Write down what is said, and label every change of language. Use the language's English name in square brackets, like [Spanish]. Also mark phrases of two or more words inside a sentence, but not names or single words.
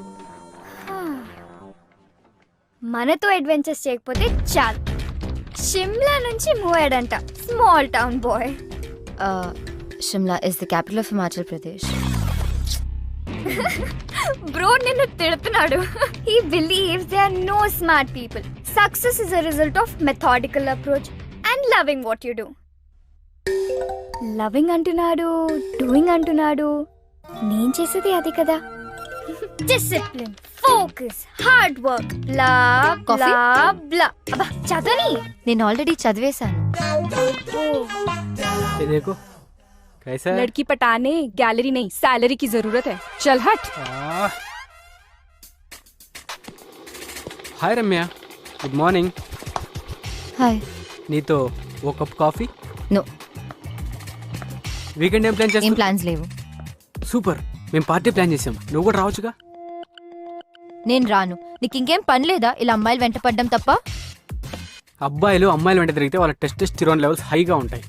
[Telugu] మనతో అడ్వెంచర్స్ చేయకపోతే చాలు. షిమ్లా నుంచి మూవ్ అయ్యాడంట, [English] small town boy. Shimla is the capital of Himachal Pradesh. [Telugu] బ్రో నిన్ను తిడుతున్నాడు. [English] He believes there are no smart people. Success is a result of methodical approach and loving what you do. [Telugu] Loving అంటున్నాడు, doing అంటున్నాడు. నేను చేసేది అది కదా. [English] Discipline, focus, hard work, blah blah blah. [Telugu] అబ్బా చదవని. నేను ఆల్రెడీ చదివేశాను. [Hindi] देखो कैसा है? लड़की पटाने गैलरी नहीं सैलरी की जरूरत है. चल हट. [English] Hi Ramya, good morning. [Telugu] హాయ్. నీతో ఒక [English] cup coffee? [Telugu] నో. వీకెండ్ ఏం ప్లాన్ ఏం చేస్తావు? ప్లాన్స్ లేవు. సూపర్, మేము [English] party plan [Telugu] చేసాం. నువ్వు కూడా రావచ్చుగా. నేను రాను. నీకు ఇంకేం పని లేదా ఇలా అమ్మాయిలు వెంట పడ్డం తప్ప? అబ్బాయిలు అమ్మాయిలు వెంట తిరిగితే వాళ్ళ [English] testosterone levels [Telugu] హైగా ఉంటాయి.